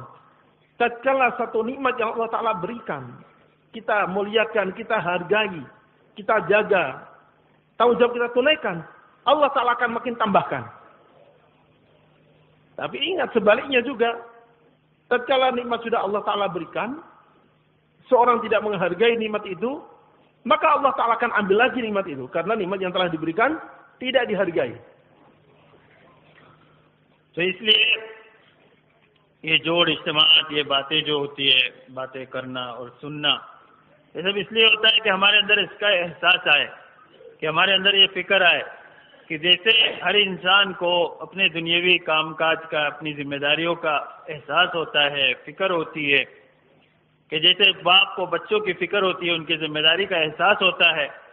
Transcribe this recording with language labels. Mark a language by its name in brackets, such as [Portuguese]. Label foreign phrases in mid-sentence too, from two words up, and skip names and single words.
[Indonesian] Tatkala satu nikmat yang Allah Ta'ala berikan, kita muliakan, kita hargai, kita jaga, tanggung jawab kita tunaikan, Allah Ta'ala akan makin tambahkan. Tapi ingat sebaliknya juga, tatkala nikmat sudah Allah Ta'ala berikan, seorang tidak menghargai nikmat itu, maka Allah Ta'ala akan ambil lagi nikmat itu. Karena nikmat yang telah diberikan tidak dihargai. [Urdu] تو اس لیے یہ جوڑ اجتماعات، یہ باتیں جو ہوتی ہے، باتیں کرنا اور سننا، یہ سب اس لیے ہوتا ہے کہ ہمارے اندر اس کا احساس آئے، کہ ہمارے اندر یہ فکر آئے کہ جیسے ہر انسان کو اپنے دنیاوی کام کاج کا، اپنی ذمہ داریوں کا احساس ہوتا ہے، فکر ہوتی ہے، کہ جیسے باپ کو بچوں کی فکر ہوتی ہے، ان کی ذمہ داری کا احساس ہوتا ہے،